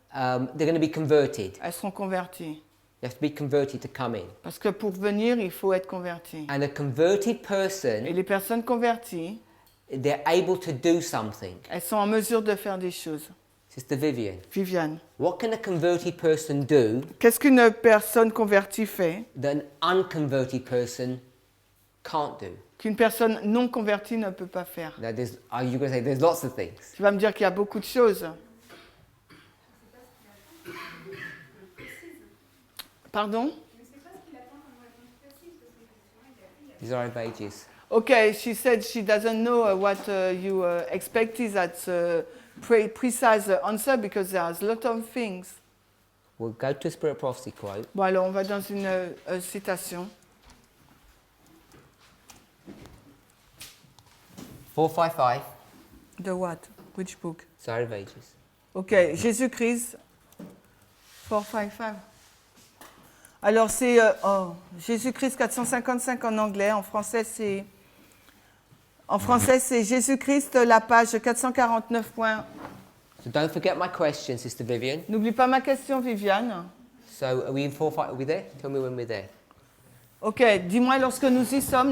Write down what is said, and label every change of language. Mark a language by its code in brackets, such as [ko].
[en] they're going to be converted. [fr] Elles seront converties. [en] You have to be converted to come in. [fr] Parce que pour venir, il faut être converti. [en] And a converted [fr] Et [en] person, [fr] les personnes converties, [en] they're able to do something. [fr] elles sont en mesure de faire des choses. [en] Sister Vivian, [fr] Viviane, [en] what can a converted person do [fr] qu'est-ce qu'une personne convertie fait [en] that an unconverted person can't do? [fr] qu'une personne non convertie ne peut pas faire? [en] Now, are you going to say there's lots of things? [fr] Tu vas me dire qu'il y a beaucoup de choses. Pardon? [en] These are our ages. Okay, she said she doesn't know what you expect is that precise answer because there's a lot of things. We'll go to a spirit prophecy quote. [fr] Bon, alors on va dans une citation. [en] 455, De what? Which book? Desire of Ages. [fr] Ok, Jésus-Christ. 455. Alors c'est Jésus-Christ 455 en anglais. En français c'est Jésus-Christ, la page 449. [en] So don't forget my question, Sister Vivian. [fr] N'oublie pas ma question, Viviane. [en] So are we in 455? Are we there? Tell me when we're there. [fr] Ok, dis-moi lorsque nous y sommes.